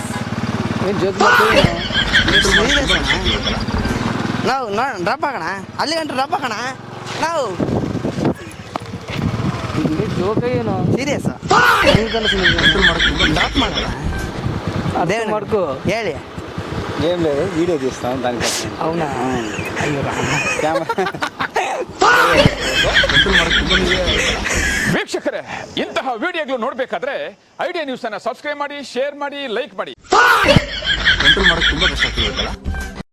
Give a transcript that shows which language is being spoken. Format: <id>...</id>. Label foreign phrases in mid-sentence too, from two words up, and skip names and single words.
<kn>ಏನು ಜೋಕ್ ಮಾಡ್ತೀವಿ? ಸೀರಿಯಸ್ ಅಣ್ಣ. ನಾವು ನೋಡೋಣ, ಡ್ರಾಪ್ ಹಾಕೋಣ. ಅಲ್ಲಿ ಗಂಟು ಡ್ರಾಪ್ ಹಾಕೋಣ ನಾವು. ಜೋಕ ಏನು?</kn> <en>serious drop ಮಾಡೋಣ.</en> <kn>ಅದೇ ಮಾಡ್ಕೋ. ಹೇಳಿ.</kn> <te>ఏం లేదు వీడియో తీస్తాను దానికి. అవునా?</te> <kn>ವೀಕ್ಷಕರೇ, ಇಂತಹ ವಿಡಿಯೋಗಳು ನೋಡಬೇಕಾದ್ರೆ ಐಡಿಯಾ ನ್ಯೂಸ್ ಅನ್ನು ಸಬ್ಸ್ಕ್ರೈಬ್ ಮಾಡಿ, ಶೇರ್ ಮಾಡಿ, ಲೈಕ್ ಮಾಡಿ. ಕಂಟ್ರೋಲ್ ಮಾಡೋಕೆ ತುಂಬಾ ಕಷ್ಟ ಆಗ್ತಿದೆ.</kn>